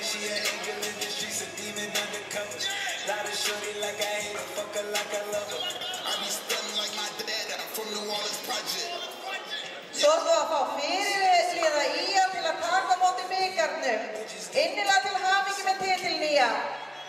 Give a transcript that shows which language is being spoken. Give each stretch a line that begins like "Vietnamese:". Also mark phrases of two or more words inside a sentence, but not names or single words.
English: She an angel in the streets, a demon undercover. Lot of shorty like I hate her, fuck her like I love her. I be stunning like my dad, I'm from New Orleans Project.
Icelandic: Svo ætlum við að fá fyrirliða ÍA til að taka á móti bikarnum. Innilega til hamingju með titilinn ÍA.